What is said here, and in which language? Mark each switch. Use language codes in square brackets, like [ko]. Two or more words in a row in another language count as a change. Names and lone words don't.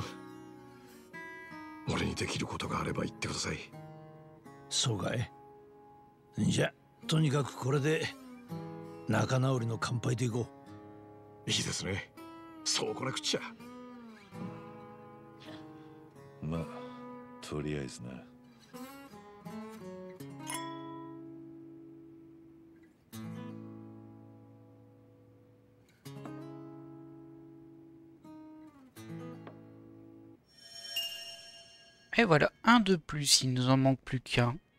[ja] 俺にできることがあれば言ってください。そうかい。じゃとにかくこれで仲直りの乾杯でいこう。いいですね、そうこなくっちゃ。まあとりあえずな。 [fr] Et voilà, un de plus, il nous en manque plus qu'un.